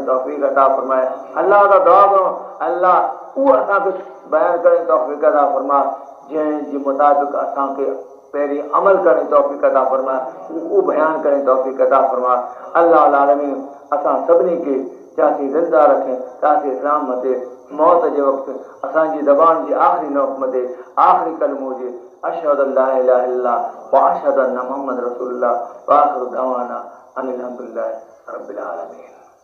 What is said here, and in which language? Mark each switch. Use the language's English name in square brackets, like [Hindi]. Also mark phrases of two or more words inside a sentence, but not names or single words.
[Sindhi] तौफ़ीक़ अता फ़रमाए अल्लाह वटां दुआ कयूं अल्लाह उहो असांखे बयानु करण जी तौफ़ीक़ अता फ़रमाए जंहिंजे मुताबिक़ असांखे पहिरीं अमल करण जी तौफ़ीक़ अता फ़रमाए उहो बयानु करण जी तौफ़ीक़ अता फ़रमाए अल्लाह आलमीन असां सभिनी खे चाहे ज़िंदा रखे चाहे इस्लाम मथे मौत जे वक़्तु असांजी ज़बान जी आख़िरी नौक़ मथे आख़िरी कलमो हुजे [Arabic] أشهد ألا إله إلا الله و أشهد أن محمد رسول الله و آخر دعوانا أن الحمد لله رب العالمين.